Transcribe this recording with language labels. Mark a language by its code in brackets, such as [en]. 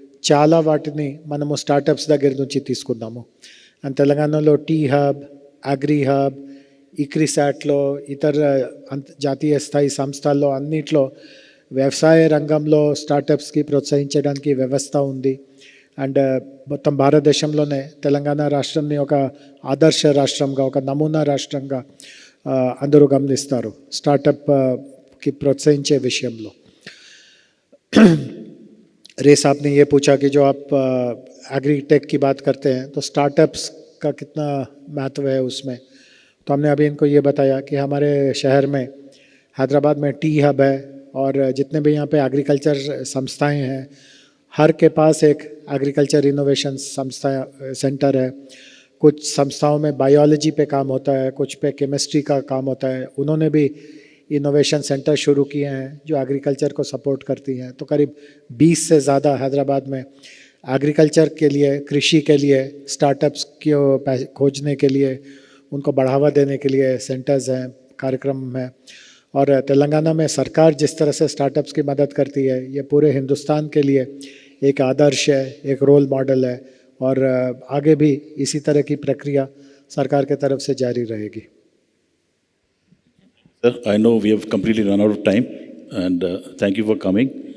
[te] చాలా వాటిని మనము స్టార్టప్స్ దగ్గర నుంచి తీసుకుందాము. అండ్ తెలంగాణలో T-Hub, అగ్రి-హబ్, ఇక్రిసాట్లో, ఇతర జాతీయ స్థాయి సంస్థల్లో అన్నిట్లో వ్యవసాయ రంగంలో స్టార్టప్స్కి ప్రోత్సహించడానికి వ్యవస్థ ఉంది. అండ్ మొత్తం భారతదేశంలోనే తెలంగాణ రాష్ట్రాన్ని ఒక ఆదర్శ రాష్ట్రంగా, ఒక నమూనా రాష్ట్రంగా అందరూ గమనిస్తారు స్టార్టప్కి ప్రోత్సహించే విషయంలో. [hi] रे साहब ने ये पूछा कि जो आप एग्री टेक की बात करते हैं तो स्टार्टअप्स का कितना महत्व है उसमें. तो हमने अभी इनको ये बताया कि हमारे शहर में हैदराबाद में T-Hub है और जितने भी यहाँ पे एग्रीकल्चर संस्थाएं हैं, हर के पास एक एग्रीकल्चर इनोवेशन संस्था सेंटर है. कुछ संस्थाओं में बायोलॉजी पे काम होता है, कुछ पे केमिस्ट्री का काम होता है. उन्होंने भी इनोवेशन सेंटर शुरू किए हैं जो एग्रीकल्चर को सपोर्ट करती हैं. तो करीब 20 से ज़्यादा हैदराबाद में एग्रीकल्चर के लिए, कृषि के लिए, स्टार्टअप्स को खोजने के लिए, उनको बढ़ावा देने के लिए सेंटर्स हैं, कार्यक्रम हैं. और तेलंगाना में सरकार जिस तरह से स्टार्टअप्स की मदद करती है, ये पूरे हिंदुस्तान के लिए एक आदर्श है, एक रोल मॉडल है. और आगे भी इसी तरह की प्रक्रिया सरकार की तरफ से जारी रहेगी. [en] Sir, I know we have completely run out of time, and thank you for coming.